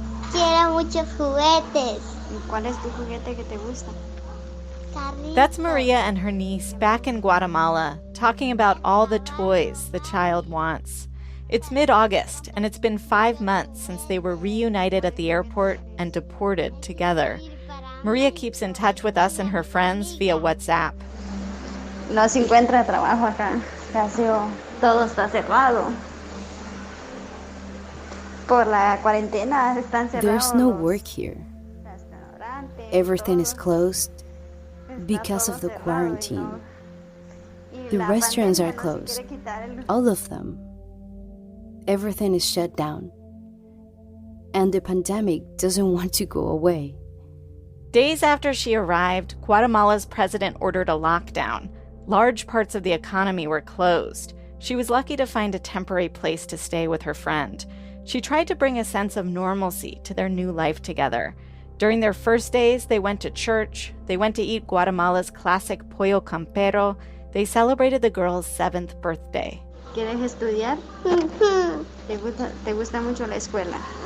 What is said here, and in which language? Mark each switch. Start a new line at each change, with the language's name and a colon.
Spanish: Quiero muchos juguetes. ¿Y cuál es tu juguete que te gusta?
English: That's Maria and her niece back in Guatemala, talking about all the toys the child wants. It's mid-August, and it's been 5 months since they were reunited at the airport and deported together. Maria keeps in touch with us and her friends via WhatsApp.
Spanish: No se encuentra trabajo acá. Casi todo está cerrado. Por la cuarentena están cerrados.
English: There's no work here. Everything is closed because of the quarantine. The restaurants are closed. All of them. Everything is shut down. And the pandemic doesn't want to go away. Days after she arrived, Guatemala's president ordered a lockdown. Large parts of the economy were closed. She was lucky to find a temporary place to stay with her friend. She tried to bring a sense of normalcy to their new life together. During their first days, they went to church. They went to eat Guatemala's classic pollo campero. They celebrated the girl's 7th birthday.
Spanish: ¿Quieres estudiar? ¿Te gusta mucho la escuela?